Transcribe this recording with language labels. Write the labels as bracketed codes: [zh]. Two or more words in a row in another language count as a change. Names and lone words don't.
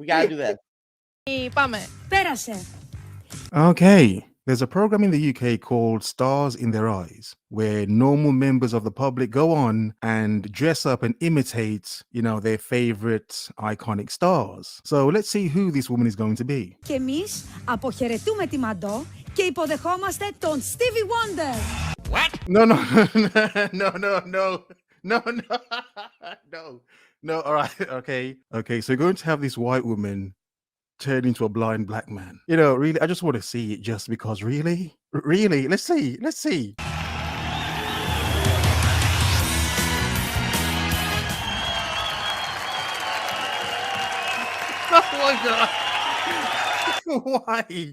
[el] Πέρασε. [en] Okay. There's a program in the UK called Stars in Their Eyes, where normal members of the public go on and dress up and imitate, their favorite iconic stars. So let's see who this woman is going to be. [el] Και εμείς αποχαιρετούμε τη Μαντό και υποδεχόμαστε τον Stevie Wonder. [en] No. No, all right, okay. So you're going to have this white woman turn into a blind black man. You know, really, I just want to see it just because, really? Let's see. Oh my God. Why?